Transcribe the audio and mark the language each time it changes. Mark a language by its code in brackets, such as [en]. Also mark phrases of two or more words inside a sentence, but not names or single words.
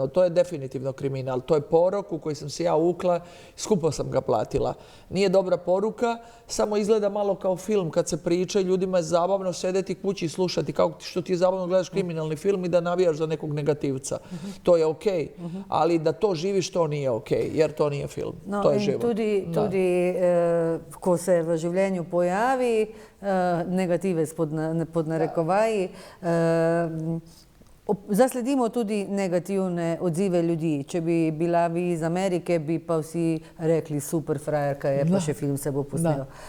[sr] To je definitivno kriminal. To je porok u koji sam se ja ukla, skupo sam ga platila. Nije dobra poruka, samo izgleda malo kao film kad se priča i ljudima je zabavno sedeti kući i slušati kao što ti je zabavno gledaš kriminalni film i da navijaš za nekog negativca. To je okej, ali da to živiš, to nije okej, jer to nije film. To je život. [sl] Tudi, ko se v življenju pojavi negativec pod narekovaji, Zasledimo tudi negativne odzive ljudi. Če bi bila vi iz Amerike, bi pa vsi rekli super frajerka je, pa še film se bo posnel.